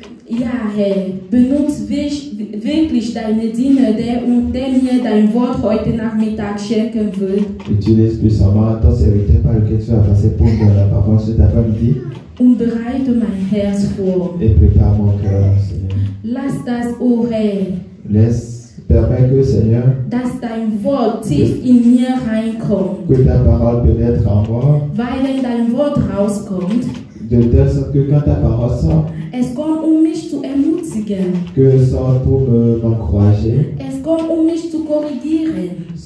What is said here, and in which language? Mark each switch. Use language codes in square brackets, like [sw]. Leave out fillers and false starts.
[de] Ja, Herr, benutze wirklich deine Diener, der mir dein Wort heute Nachmittag schenken will. [fr] Utilise puissamment ton serviteur par lequel tu vas passer pour la parole cet après-midi [de] Und bereite mein Herz vor. [fr] et prépare mon cœur, Seigneur. [de] Lass das, o Herr, [fr] Permets que, Seigneur, [de] dass dein Wort tief in mir reinkommt. [fr] que ta parole pénètre en moi, [de] Weil wenn dein Wort rauskommt, [fr] de telle sorte que quand ta parole sort, [de] es kommt, mich zu ermutigen. [fr] que sorte pour m'encourager, [de] Es kommt, mich zu korrigieren.